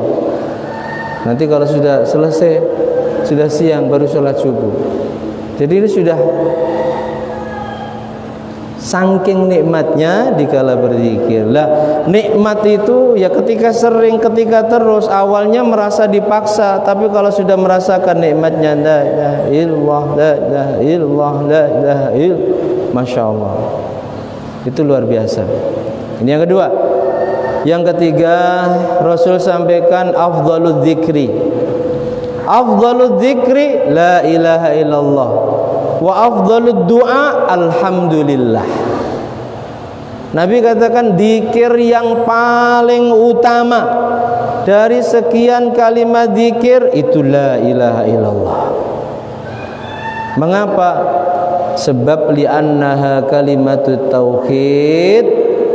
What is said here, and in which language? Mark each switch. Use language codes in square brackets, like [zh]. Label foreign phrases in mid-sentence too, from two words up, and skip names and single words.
[id] Nanti kalau sudah selesai, sudah siang baru sholat subuh. Jadi ini sudah saking nikmatnya dikala berzikir. Lah nikmat itu ya ketika sering, ketika terus. Awalnya merasa dipaksa, tapi kalau sudah merasakan nikmatnya, [ar] لا إله إلا الله، لا إله إلا الله، لا إله إلا الله, ما شاء الله, [id] itu luar biasa. Ini yang kedua. Yang ketiga, Rasul sampaikan [ar] أفضل الذكر. أفضل الذكر لا إله إلا الله وأفضل الدعاء الحمد لله. [id] Nabi katakan zikir yang paling utama dari sekian kalimat zikir itu [ar] لا إله إلا الله. [id] Mengapa? [ar] Sebab لأنها كلمة التوحيد.